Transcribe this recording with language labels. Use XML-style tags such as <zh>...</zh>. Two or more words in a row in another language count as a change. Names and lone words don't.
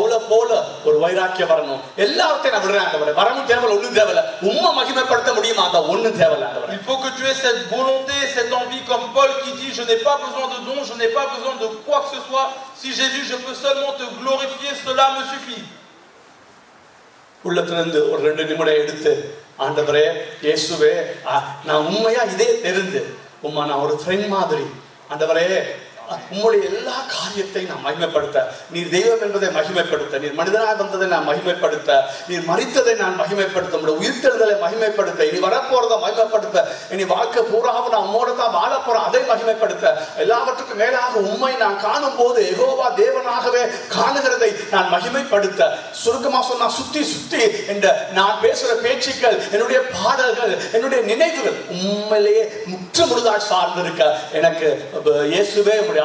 <fr>Il faut que tu aies cette volonté, cette envie comme Paul qui dit je n'ai pas besoin de dons, je n'ai pas besoin de quoi que ce soit. Si Jésus, je peux seulement te glorifier, cela me suffit.</fr> <ta>உள்ளத்திலிருந்து ஒரு 2 நிமிடம் எடுத்து ஆண்டவரே இயேசுவே நான் உண்மையா இதே தெரிந்து உம்மா நான் ஒரு ஃப்ரெண்ட் மாதிரி ஆண்டவரே உம்முடைய எல்லா காரியத்தையும் நான் மகிமைப்படுத்த நீர் தெய்வம் என்பதை மகிமைப்படுத்த நீர் மனிதனாக வந்ததை நான் மகிமைப்படுத்த நீர் மரித்ததை நான் மகிமைப்படுத்த உம்முடைய உயிர்த்தெழுதலை மகிமைப்படுத்த இனி வரப்போறதை மகிமைப்படுத்த இனி வாழ்க்கை பூராவும் நான் உம்மோட தான் வாழ போறேன் அதை மகிமைப்படுத்த எல்லாவற்றுக்கும் மேலாக உம்மை நான் காணும் போது யெகோவா தேவனாகவே காணுகிறதை நான் மகிமைப்படுத்த சுருக்கமா சொன்னா சுத்தி சுத்தி என்ற நான் பேசுற பேச்சுக்கள் என்னுடைய பாடல்கள் என்னுடைய நினைவுகள் உண்மையிலேயே முற்று முழுதாய் சார்ந்திருக்க எனக்கு இயேசுவே</ta>